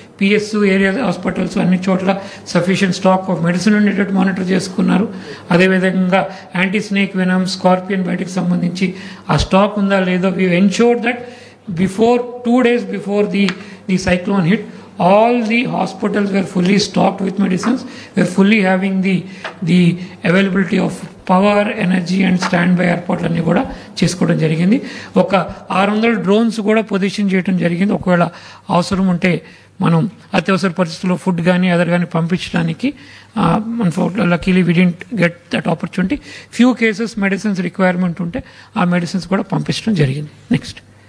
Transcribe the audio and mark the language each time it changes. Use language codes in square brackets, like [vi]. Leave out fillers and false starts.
[te] PSU area hospitals అన్ని చోట్ల sufficient stock of medicine ఉండేటట్టు మానిటర్ చేసుకున్నారు. అదేవిధంగా యాంటీ స్నేక్ వెనమ్, స్కార్పియన్ బయటకు సంబంధించి ఆ స్టాక్ ఉందా లేదో [en] we ensured that before 2 days before the cyclone hit, all the hospitals were fully stocked with medicines, were fully having the availability of power, energy and standby [te] ఏర్పాట్లన్నీ కూడా చేసుకోవడం జరిగింది. ఒక 600 డ్రోన్స్ కూడా పొజిషన్ చేయడం జరిగింది. ఒకవేళ అవసరం ఉంటే మనం అత్యవసర పరిస్థితుల్లో ఫుడ్ కానీ అదర్ కానీ పంపించడానికి. [en] Luckily we didn't get that opportunity. [te] Few cases medicines requirement ఉంటే ఆ మెడిసిన్స్ కూడా పంపించడం జరిగింది. నెక్స్ట్.